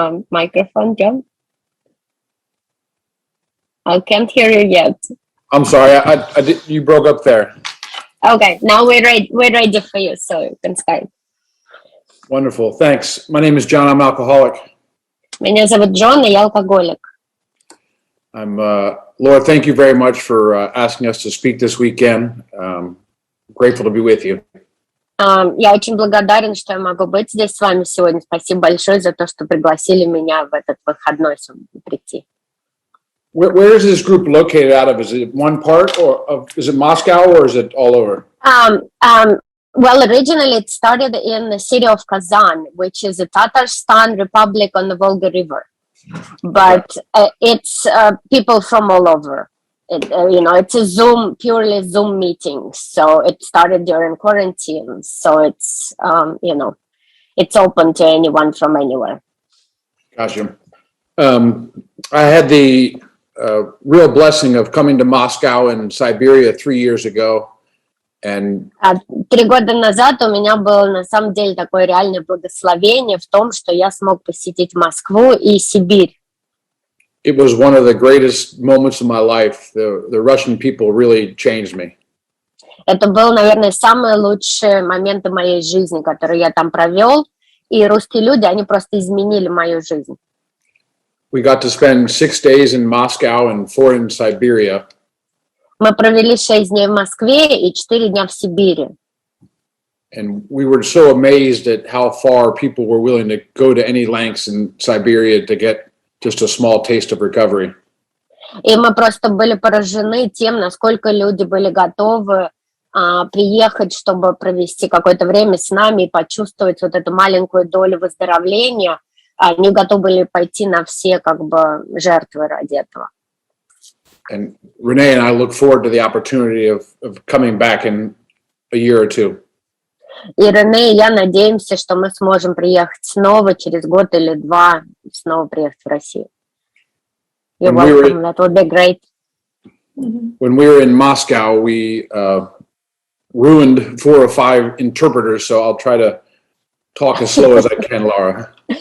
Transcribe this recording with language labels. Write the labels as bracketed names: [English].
[English] Microphone, John? I can't hear you yet. I'm sorry, you broke up there. Okay, now we're ready for you, so you can start. Wonderful, thanks. My name is John, I'm an alcoholic. [Russian] Меня зовут Джон, и я алкоголик. [English] Laura, thank you very much for asking us to speak this weekend. Grateful to be with you. [Russian] Я очень благодарен, что я могу быть здесь с вами сегодня. Спасибо большое за то, что пригласили меня в этот выходной прийти. [English] Where is this group located out of? Is it one part, or is it Moscow, or is it all over? Well, originally it started in the city of Kazan, which is a Tatarstan Republic on the Volga River. But it's people from all over. It's a purely Zoom meeting. So it started during quarantine. So it's, it's open to anyone from anywhere. Gotcha. I had the real blessing of coming to Moscow and Siberia 3 years ago. And [Russian] 3 года назад у меня было на самом деле такое реальное благословение в том, что я смог посетить Москву и Сибирь. [English] It was one of the greatest moments of my life. The Russian people really changed me. [Russian] Это был, наверное, самые лучшие моменты моей жизни, которые я там провел. И русские люди, они просто изменили мою жизнь. [English] We got to spend 6 days in Moscow and 4 in Siberia. [Russian] Мы провели 6 дней в Москве и 4 дня в Сибири. [English] And we were so amazed at how far people were willing to go to any lengths in Siberia to get just a small taste of recovery. [Russian] И мы просто были поражены тем, насколько люди были готовы приехать, чтобы провести какое-то время с нами и почувствовать вот эту маленькую долю выздоровления. Они готовы были пойти на все жертвы ради этого. [English] And Renee and I look forward to the opportunity of coming back in a year or two. [Russian] И Рене и я надеемся, что мы сможем приехать снова через год или 2, снова приехать в Россию. [English] You're welcome. That would be great. When we were in Moscow, we ruined 4 or 5 interpreters, so I'll try to talk as slow as I can, Laura.